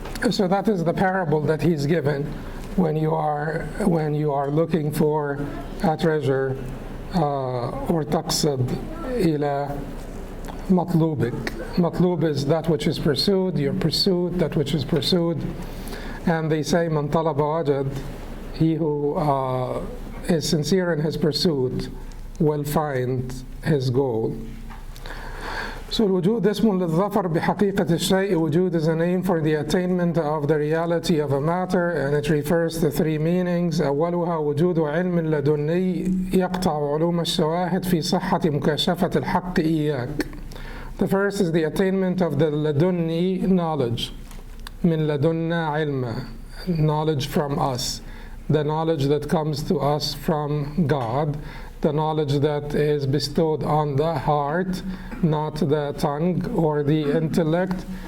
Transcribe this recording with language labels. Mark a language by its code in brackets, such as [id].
[en] So that is the parable that he's given when you are looking for a treasure, or [ar] taqsid ila matlubik. [en] Matlub is that which is pursued, your pursuit, that which is pursued. And they say [ar] man talaba wajad, [en] he who is sincere in his pursuit will find his goal. [ar] So الوجود اسم للظفر بحقيقة الشيء. [en] Wujud is a name for the attainment of the reality of a matter, and it refers to three meanings. [ar] أولها وجود علم لدني يقطع علوم الشواهد في صحة مكاشفة الحق إياك. [en] The first is the attainment of the ladunni knowledge. [ar] من لدنا علم, [en] knowledge from us. The knowledge that comes to us from God. The knowledge that is bestowed on the heart, not the tongue or the intellect.